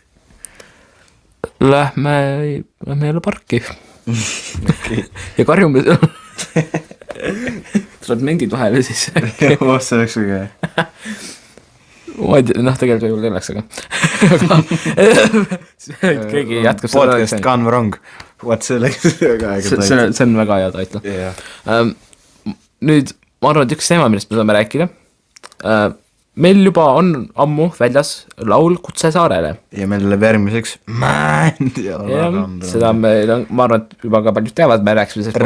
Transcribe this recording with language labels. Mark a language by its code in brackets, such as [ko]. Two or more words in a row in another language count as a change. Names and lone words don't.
[et] Lähme jälle parki. Ja karjume tuleb mendid vahele siis. See oleks väga. Ma ei tea, tegelikult võib-olla ei oleks, aga keegi jätkab seda. [en] Podcast gone wrong. [et] See on väga hea taitla. Nüüd, ma arvan, et üks teema, millest me saame rääkida. Meil juba on ammu väljas laul Kutse saarele. Ja meil läheb järgmiseks seda ma arvan, et juba ka paljud teavad, me rääksime sellest